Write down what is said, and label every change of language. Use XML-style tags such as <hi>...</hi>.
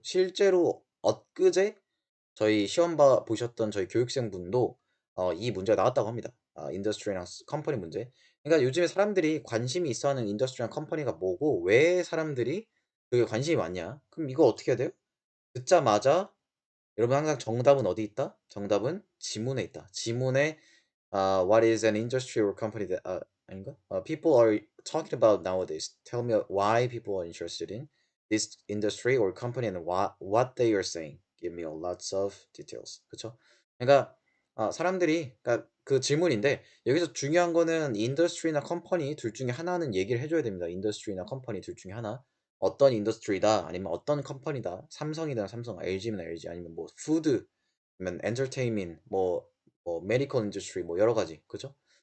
<ko>실제로 엊그제 저희 시험 보셨던 저희 교육생분도 이 문제가 나왔다고 합니다. 인더스트리랑 컴퍼니 문제. 그러니까 요즘에 사람들이 관심이 있어하는 인더스트리랑 컴퍼니가 뭐고 왜 사람들이 그게 관심이 많냐? 그럼 이거 어떻게 해야 돼요? 듣자마자 여러분 항상 정답은 어디 있다? 정답은 지문에 있다. 지문에</ko> <en>what is an industry or company that</en> <ko>아닌가?</ko> <en>People are talking about nowadays. Tell me why people are interested in this industry or company and what they are saying. Give me a lots of details.</en> <ko>그쵸? 그러니까 사람들이 그러니까 그 질문인데 여기서 중요한 거는 인더스트리나 컴퍼니 둘 중에 하나는 얘기를 해줘야 됩니다. 인더스트리나 컴퍼니 둘 중에 하나. 어떤 인더스트리다 아니면 어떤 컴퍼니다. 삼성이든 삼성, LG면 LG 아니면 뭐 푸드 아니면 entertainment, medical industry, 뭐 여러 가지, 그죠?</ko>